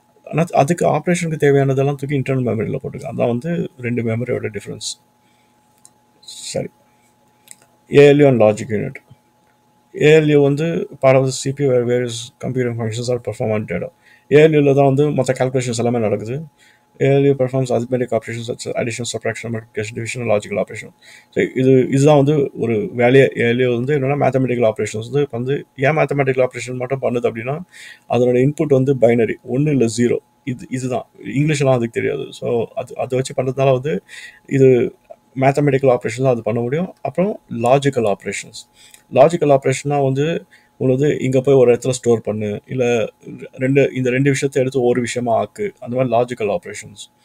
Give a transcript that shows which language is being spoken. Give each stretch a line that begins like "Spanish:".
Tamil: ஆனால் அதுக்கு ஆப்ரேஷனுக்கு தேவையானதெல்லாம் தூக்கி இன்டர்னல் மெமரியில் போட்டுருக்காங்க. அதான் வந்து ரெண்டு மெமரியோட டிஃப்ரென்ஸ்.
English: சரி, ALU and logic unit. ALU வந்து part of the CPU various computing functions are perform on data.
Tamil: ஏஎல்யூவில் தான் வந்து மற்ற கால்குலேஷன்ஸ் எல்லாமே நடக்குது.
English: ALU performs arithmetic operations such as addition, subtraction, multiplication, division, and logical operation.
Tamil: So இதுதான் வந்து ஒரு வேலையை. ALU வந்து என்னென்னா மேத்தமெட்டிக்கல் ஆப்ரேஷன்ஸ் வந்து ஏன் மேத்தமெட்டிக்கல் ஆப்ரேஷன் மட்டும் பண்ணுது அப்படின்னா அதனோட இன்புட் வந்து பைனரி 1 இல்லை 0. இதுதான் இங்கிலீஷ்லாம் அதுக்கு தெரியாது. ஸோ அதை வச்சு பண்ணுறதுனால வந்து இது மேத்தமெட்டிக்கல் ஆப்ரேஷன் தான் அது பண்ண முடியும். அப்புறம் லாஜிக்கல் ஆப்ரேஷன்னா வந்து உங்களுக்கு இங்கே போய் ஒரு இடத்துல ஸ்டோர் பண்ணு, இல்லை இந்த ரெண்டு விஷயத்தை எடுத்து ஒரு விஷயமா ஆக்கு, அந்த மாதிரி லாஜிக்கல் ஆப்ரேஷன்ஸ்.